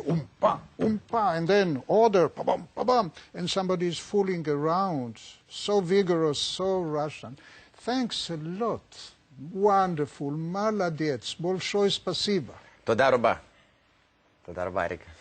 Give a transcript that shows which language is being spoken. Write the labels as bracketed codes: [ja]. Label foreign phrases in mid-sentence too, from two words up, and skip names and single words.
[en] Umpa, umpa, and then order, pa-bum, pa-bum, and somebody is fooling around. So vigorous, so Russian. Thanks a lot. Wonderful. [ru] Молодец. Большое спасибо. [he] תודה רבה. תודה רבה, Arik.